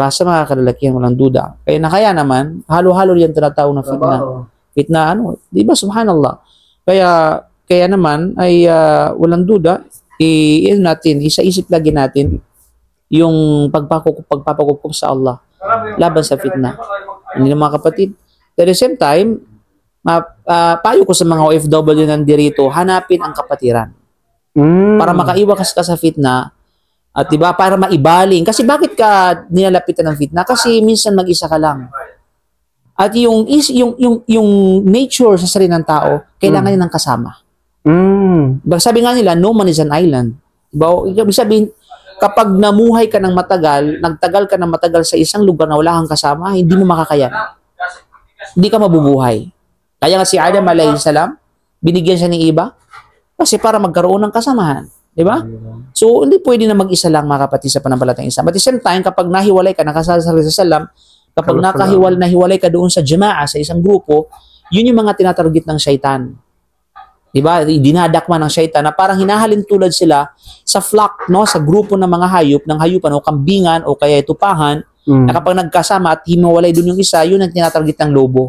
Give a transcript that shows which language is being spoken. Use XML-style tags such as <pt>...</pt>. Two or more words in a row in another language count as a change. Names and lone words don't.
<tl>Sa mga kalalakihan, walang duda. Kaya naman, halo-halo yan tinatawag na fitna. Fitna diba? Subhanallah. Kaya naman ay walang duda, isa-isip lagi natin yung pagpapakukup sa Allah laban sa fitna. Hindi na mga kapatid.</tl> <en>At the same time,</en> <tl>payo ko sa mga OFW nandirito, hanapin ang kapatiran. Para makaiwas ka sa fitna at diba, para maibaling. Kasi bakit ka nilalapitan ng fitna? Kasi minsan mag-isa ka lang. At yung nature sa sarili ng tao, kailangan niya ng kasama. Sabi nga nila,</tl> <en>no man is an island.</en> <tl>Diba? Ibig sabihin, kapag namuhay ka ng nagtagal ka ng matagal sa isang lugar na wala kang kasama, hindi mo makakayan. Hindi ka mabubuhay. Kaya nga si Adam</tl> <ar>عليه السلام,</ar> <tl>binigyan siya ng iba kasi para magkaroon ng kasamahan. Di ba? So, hindi pwede na mag-isa lang mga kapatid sa pananampalatayang Islam.</tl> <en>At the same time,</en> <tl>kapag nahiwalay ka, nakasal sa salam, kapag nahiwalay ka doon sa jama'a, sa isang grupo, yun yung mga tinatarget ng syaitan. Diba? Dinadakma ng syaitan na parang hinahalin tulad sila sa flock, no? Sa grupo ng mga hayop, ng hayupan o kambingan o kaya tupahan, na kapag nagkasama at himiwalay doon yung isa, yun ang tinatarget ng lobo.</tl>